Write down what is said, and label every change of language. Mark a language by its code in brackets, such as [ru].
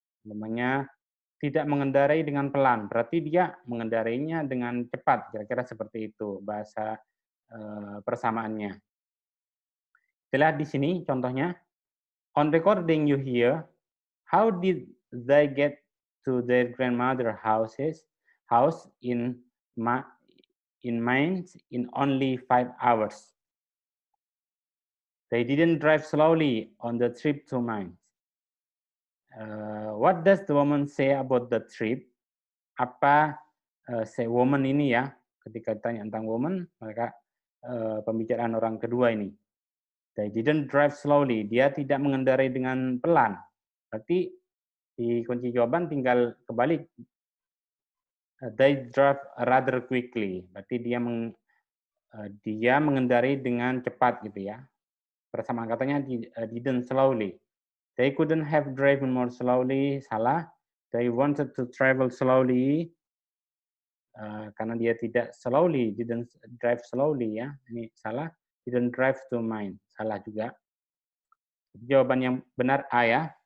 [id] Namanya tidak mengendarai dengan pelan, berarti dia mengendarainya dengan cepat. Kira-kira seperti itu bahasa persamaannya. Kita lihat di sini contohnya. [en] On recording you hear, how did they get to their grandmother house in Mainz in only 5 hours? They didn't drive slowly on the trip to Mainz. What does the woman say about the trip? [id] Apa say woman ini ya? Ketika ditanya tentang woman, maka pembicaraan orang kedua ini. [en] They didn't drive slowly. [id] Dia tidak mengendarai dengan pelan. Berarti di kunci jawaban tinggal kebalik. [en] They drive rather quickly. [id] Berarti dia mengendarai dengan cepat gitu ya. Persamaan katanya [en] didn't slowly. They couldn't have driven more slowly. [id] Salah. [en] They wanted to travel slowly. [id] karena dia tidak [en] slowly, didn't drive slowly [id] ya. Ini salah, [en] didn't drive to mine. [id] Salah juga. Jawaban yang benar A ya.